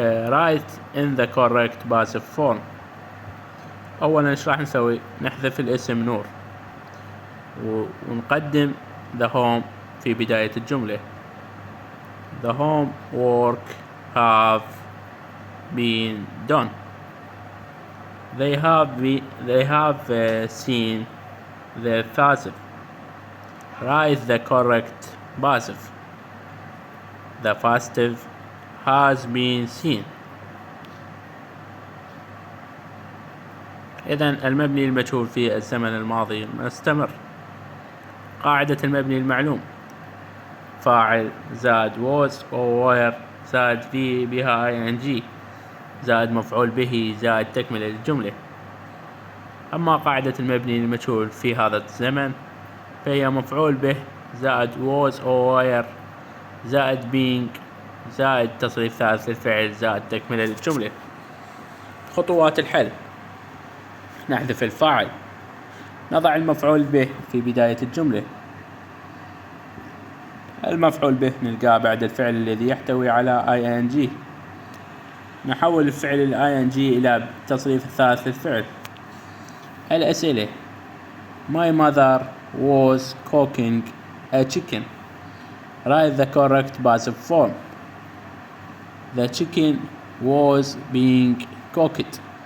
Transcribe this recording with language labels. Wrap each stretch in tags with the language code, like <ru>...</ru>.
<en>Write in the correct passive form.</en> <ar>أولا إيش راح نسوي؟ نحذف الاسم نور. ونقدم</ar> <en>the home</en> <ar>في بداية الجملة.</ar> <en>The homework have been done. They have seen the passive. Write the correct passive. The passive has been seen.</en> <ar>إذن المبني المجهول في الزمن الماضي مستمر. قاعدة المبني المعلوم: فاعل زائد was أو were زائد في بها ing زائد مفعول به زائد تكملة للجملة. أما قاعدة المبني المجهول في هذا الزمن فهي مفعول به زائد was أو were زائد being زائد تصريف ثالث للفعل زائد تكملة للجملة. خطوات الحل: نحذف الفاعل، نضع المفعول به في بداية الجملة. المفعول به نلقاه بعد الفعل الذي يحتوي على ing. نحول الفعل ing إلى تصريف الثالث للفعل. الأسئلة:</ar> <en>My mother was cooking a chicken. Write the correct passive form. The chicken was being cooked.</en>